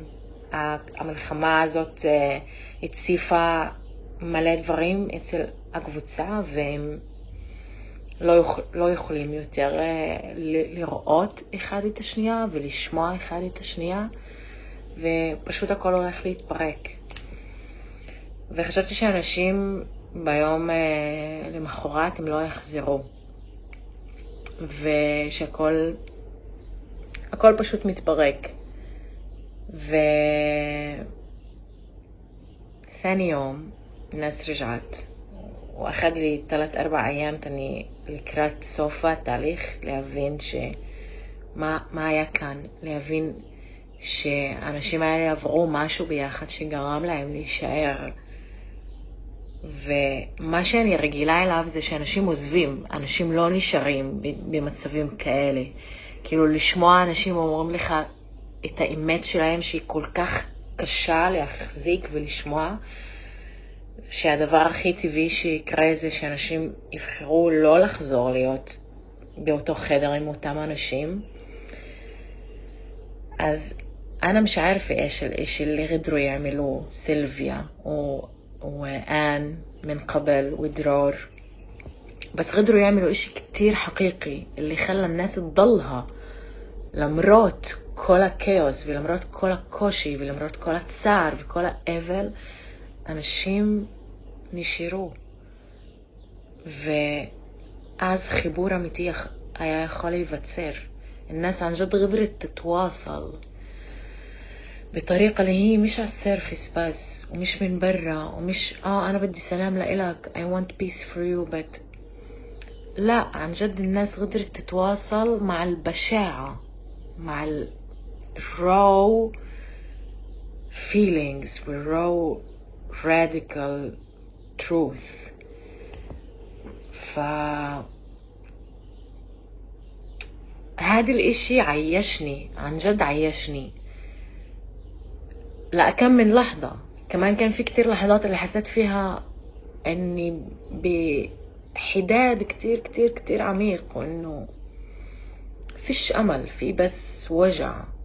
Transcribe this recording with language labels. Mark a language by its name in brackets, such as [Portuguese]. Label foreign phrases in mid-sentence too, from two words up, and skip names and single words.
[Hebrew] המלחמה הזאת הציפה מלא דברים אצל הקבוצה, והם לא יכולים יותר לראות אחד את השנייה ולשמוע אחד את השנייה, ופשוט הכל הולך להתפרק. וחשבתי שאנשים ביום למחרת הם לא יחזרו. ושהכל פשוט מתברק. [Arabic] ثاني يوم الناس رجعت وأخذ لي 3-4 أيام تاني [Hebrew] לקראת סוף התהליך להבין מה היה כאן, להבין שהאנשים האלה עברו משהו ביחד שגרם להם להישאר. ומה שאני רגילה אליו זה שאנשים עוזבים, אנשים לא נשארים במצבים כאלה. כאילו לשמוע אנשים אומרים לך את האמת שלהם שהיא כל כך קשה להחזיק ולשמוע, שהדבר הכי טבעי שיקרה זה שאנשים יבחרו לא לחזור להיות באותו חדר עם אותם אנשים. [Arabic] אז أنا مش عارفة إيش اللي قدروا يعملوه سيلفيا وآن من قبل ودرار، بس قدروا يعملوا إشي كتير حقيقي اللي خلى الناس تضلها [Hebrew] למרות כל הכאוס ולמרות כל הקושי ולמרות כל הצער וכל האבל. אנשים נשארו, ואז חיבור אמיתי היה יכול להיווצר. [Arabic] الناس عن جد قدرت تتواصل بطريقة اللي هي مش على السيرفيس بس ومش من برا ومش أنا بدي سلام لإلك [English] I want peace for you but [Arabic] لا، عن جد الناس قدرت تتواصل مع البشاعة، مع ال [English] raw feelings raw radical truth. [Arabic] هذا الاشي عيشني، عن جد عيشني لأكم من لحظة. كمان كان في كتير لحظات اللي حسيت فيها اني بحداد كتير كتير كتير عميق وانه فيش امل، في بس وجع.